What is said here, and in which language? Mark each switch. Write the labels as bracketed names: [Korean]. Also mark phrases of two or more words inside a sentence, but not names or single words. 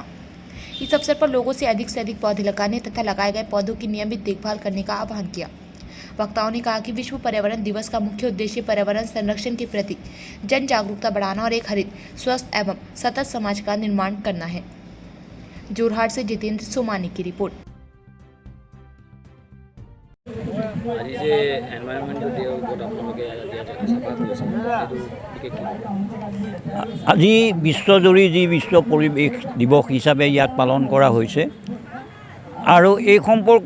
[Hindi] इस अवसर पर लोगों से अधिक पौधे लगाने तथा लगाए गए पौधों की नियमित देखभाल करने का आह्वान किया। वक्ताओं ने कहा कि विश्व पर्यावरण दिवस का मुख्य उद्देश्य पर्यावरण संरक्षण के प्रति जन जागरूकता बढ़ाना और एक हरित, स्वस्थ एवं सतत समाज का निर्माण करना है। जोरहाट से जितेंद्र सोमानी की रिपोर्ट। [Assamese] আজি বিশ্বজুৰি যি বিশ্ব পৰিৱেশ দিৱস হিচাপে ইয়াত পালন কৰা হৈছে আৰু এই সম্পৰ্কে